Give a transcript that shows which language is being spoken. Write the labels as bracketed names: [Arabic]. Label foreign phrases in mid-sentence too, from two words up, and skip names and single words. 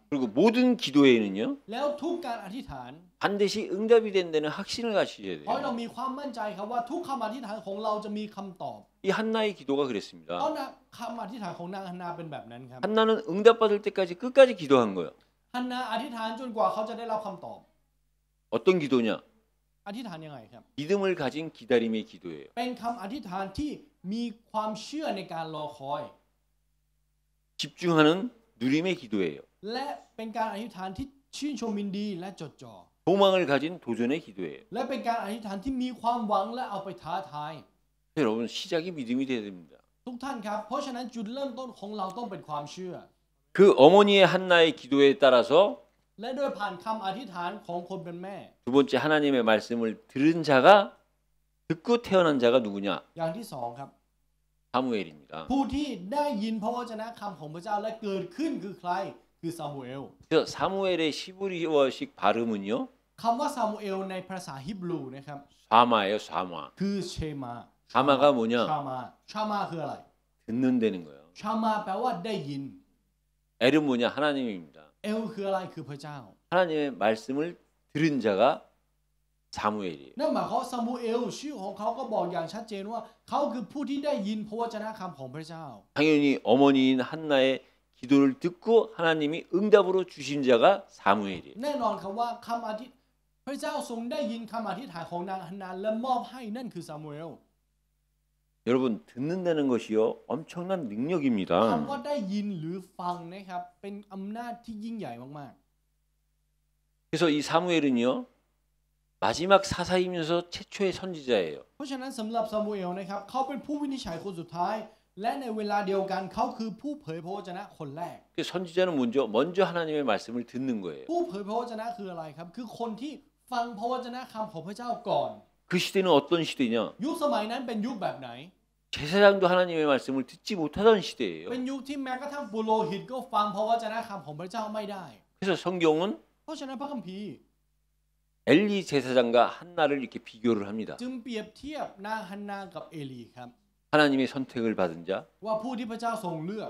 [Korean] 그리고 모든 기도에는요. [Thai] แล้วทุกการอธิษฐาน [Korean] 반드시 응답이 된다는 확신을 가지셔야 [Thai] ขอให้เรา [Korean] 돼요. [Thai] มีความมั่นใจครับว่าทุกคำอธิษฐานของเราจะมีคำตอบ [Korean] 이 한나의 기도가 [Thai] เพ [Korean] 그랬습니다. [Thai] ราะนะคำอธิษฐานของนางฮันนาเป็นแบบนั้นครับ [Korean] 한나는 응답받을 때까지 끝까지 기도한 거예요. [Thai] ฮันนาอธิษฐานจนกว่าเขาจะได้รับคำตอบ [Korean] 어떤 기도냐? [Thai] อธิษฐานยังไงครับ [Korean] 믿음을 가진 기다림의 기도예요. [Thai] เป็นคำอธิษฐานที่มีความเชื่อในการรอคอย [Korean] 집중하는 누림의 기도예요. [Thai] และเป็นการอธิษฐานที่ชื่นชมยินดีและจดจ่อ [Korean] 소망을 가진 도전의 기도예요. [Thai] และเป็นการอธิษฐานที่มีความหวังและเอาไปท้าทาย [Korean] 여러분 시작이 믿음이 돼야 됩니다. [Thai] ทุกท่านครับเพราะฉะนั้นจุดเริ่มต้นของเราต้องเป็นความเชื่อ [Korean] 그 어머니의 한나의 기도에 따라서 [Thai] และโดยผ่านคำอธิษฐานของคนเป็นแม่ [Korean] 두 번째 하나님의 말씀을 들은 자가 듣고 태어난 자가 누구냐? [Thai] อย่างที่สองครับ [Korean] 사무엘입니다. [Thai] ผู้ที่ได้ยินพระวจนะคำของพระเจ้าและเกิดขึ้นคือใครคือซามูเอล [Korean] 그래서 사무엘의 히브리어식 발음은요. [Thai] คำว่าซามูเอลในภาษาฮิบรูนะครับ [Korean] 사마예요, 사마. [Thai] คือเชมา [Korean] 사마가 뭐냐? [Thai] ชามาคืออะไร [Korean] 듣는다는 거예요. [Thai] ชามาแปลว่าได้ยิน [Korean] 엘은 뭐냐? 하나님입니다. [Thai] เอลคืออะไรคือพระเจ้า [Korean] 하나님의 말씀을 들은 자가 사무엘이에요. [Thai] นั่นหมายความว่าซามูเอลชื่อของเขาก็บอกอย่างชัดเจนว่าเขาคือผู้ที่ได้ยินพระวจนะคำของพระเจ้า [Korean] 당연히 어머니인 한나의 기도를 듣고 하나님이 응답으로 주신 자가 사무엘이에요. [Thai] แน่นอนครับว่าคำอธิษพระเจ้าทรงได้ยินคำอธิษฐานของนางฮันนาและมอบให้นั่นคือซามูเอล [Korean] 여러분 듣는다는 것이요 엄청난 [Thai] คำ [Korean] 능력입니다. [Thai] ว่าได้ยินหรือฟังนะครับเป็นอำนาจที่ยิ่งใหญ่มาก [Korean] 그래서 이 사무엘은요 마지막 사사이면서 최초의 선지자예요. [Thai] ๆเพราะฉะนั้นสำหรับซามูเอลนะครับเขาเป็นผู้วินิจฉัยคนสุดท้าย และในเวลาเดียวกันเขาคือผู้เผยพระวจนะคนแรก [Korean] 그 선지자는 먼저 하나님의 말씀을 듣는 거예요. [Thai] ผู้เผยพระวจนะคืออะไรครับคือคนที่ฟังพระวจนะคำของพระเจ้าก่อน [Korean] 그 시대는 어떤 시대냐? [Thai] ยุคสมัยนั้นเป็นยุคแบบไหน [Korean] 제사장도 하나님의 말씀을 듣지 못하던 시대예요. [Thai] เป็นยุคที่แม้กระทั่งปุโรหิตก็ฟังพระวจนะคำของพระเจ้าไม่ได้ [Korean] 그래서 성경은 [Thai] เพราะฉะนั้นพระคัมภีร์ [Korean] 엘리 제사장과 한나를 이렇게 비교를 합니다. [Thai] จึงเปรียบเทียบนางฮันนากับเอลีครับ [Korean] 하나님의 선택을 받은 자, [Thai] ว่าผู้ที่พระเจ้าทรงเลือก